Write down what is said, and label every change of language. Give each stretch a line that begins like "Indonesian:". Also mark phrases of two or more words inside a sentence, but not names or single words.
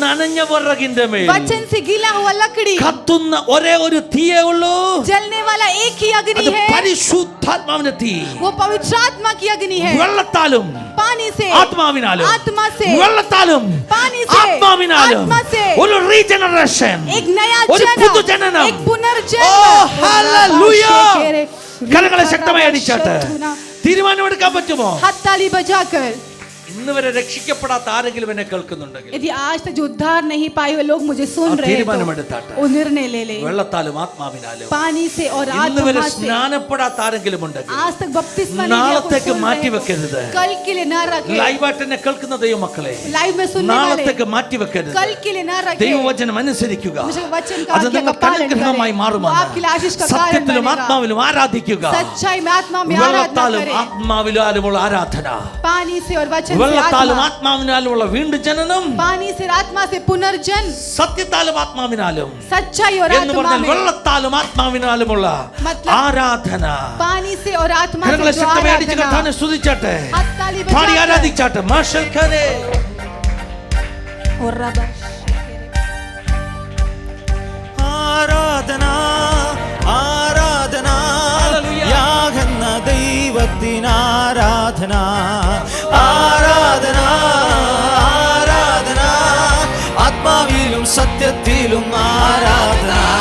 Malayalam: നനഞ്ഞ വിറകിന്റെ മേൽ
Hindi: वचन से गीला हुआ लकड़ी,
Malayalam: കത്തുന്ന ഒരേ ഒരു തീയേ ഉള്ളൂ.
Hindi: जलने वाला एक ही अग्नि
Malayalam: അത്
Hindi: है,
Malayalam: പരിശുദ്ധാത്മാവിന്റെ തീ.
Hindi: वो पवित्र आत्मा की अग्नि है।
Malayalam: വെള്ളത്താലും
Hindi: पानी से,
Malayalam: ആത്മാവിനാലും,
Hindi: आत्मा से,
Malayalam: വെള്ളത്താലും
Hindi: पानी से,
Malayalam: ആത്മാവിനാലും
Hindi: आत्मा से
Malayalam: ഒരു റീജനറേഷൻ,
Hindi: एक नया
Malayalam: ഒരു
Hindi: जन्म,
Malayalam: പുതുജനനം.
Hindi: एक पुनर्जन्म।
Malayalam: ഓ ഹല്ലേലൂയ! കരങ്ങളെ ശക്തമായി അടിച്ചാട്ട് തീരുമാനമെടുക്കാൻ പറ്റുമോ?
Hindi: हाथ ताली बजाकर।
Malayalam: ഇന്ന് വരെ രക്ഷിക്കപ്പെടാത്ത ആരെങ്കിലും എന്നെ കേൾക്കുന്നുണ്ടെങ്കിൽ
Hindi: यदि आज तक जो उद्धार नहीं पाए हुए लोग मुझे सुन रहे हैं
Malayalam: തീരുമാനമെടുത്താട്ടെ.
Hindi: तो वो निर्णय ले ले,
Malayalam: വെള്ളത്താലും ആത്മാവിനാലും.
Hindi: पानी से और
Malayalam: ഇന്ന് വരെ
Hindi: आत्मा से।
Malayalam: സ്നാനപ്പെടാത്ത ആരെങ്കിലും ഉണ്ടെങ്കിൽ
Hindi: आज तक बपतिस्मा नहीं लिया, कोई
Malayalam: നാളത്തേക്ക്
Hindi: सुन
Malayalam: മാറ്റി
Hindi: रहे हैं,
Malayalam: വെക്കരുത്.
Hindi: कल के लिए ना रखे।
Malayalam: ലൈവായിട്ട് എന്നെ കേൾക്കുന്ന ദൈവമക്കളെ,
Hindi: लाइव में सुनने वाले
Malayalam: നാളത്തേക്ക് മാറ്റി വെക്കരുത്.
Hindi: कल के लिए ना रखे।
Malayalam: ദൈവവചനം അനുസരിക്കുക.
Hindi: मुझे वचन का
Malayalam: അത്
Hindi: आज्ञा का
Malayalam: നിങ്ങൾക്ക്
Hindi: पालन
Malayalam: അനുഗ്രഹമായി
Hindi: करें, वो
Malayalam: മാറുമെന്ന്.
Hindi: आपके लिए आशीष का कारण
Malayalam: സത്യത്തിലും
Hindi: बनेगा।
Malayalam: ആത്മാവിലും ആരാധിക്കുക.
Hindi: सच्चाई में आत्मा में आराधना
Malayalam: വെള്ളത്താലും
Hindi: करें,
Malayalam: ആത്മാവിലാലുമുള്ള ആരാധന.
Hindi: पानी से और वचन से
Malayalam: വെള്ളത്താലും
Hindi: आत्मा,
Malayalam: ആത്മാവിനാലുമുള്ള വീണ്ടും ജനനം.
Hindi: पानी से आत्मा से पुनर्जन,
Malayalam: സത്യത്താലും ആത്മാവിനാലും
Hindi: सच्चाई और
Malayalam: എന്ന്
Hindi: आत्मा
Malayalam: പറഞ്ഞാൽ
Hindi: में,
Malayalam: വെള്ളത്താലും ആത്മാവിനാലുമുള്ള
Hindi: मतलब
Malayalam: ആരാധന.
Hindi: पानी से और आत्मा
Malayalam: കരങ്ങളെ
Hindi: से जो
Malayalam: ശക്തമായി അടിച്ച്
Hindi: आराधना।
Malayalam: കർത്താവിനെ സ്തുതിച്ചാട്ടെ,
Hindi: हाथ ताली
Malayalam: പാടി
Hindi: बजाकर।
Malayalam: ആരാധിച്ചാട്ടെ. മാഷൽ ഖാനെ
Hindi: और रबा
Malayalam: ആരാധന ആരാധന ഹല്ലേലൂയ. യാഗന്ന ദൈവത്തിന് ആരാധന ആരാധന ആരാധന ആത്മാവിലും സത്യത്തിലും ആരാധന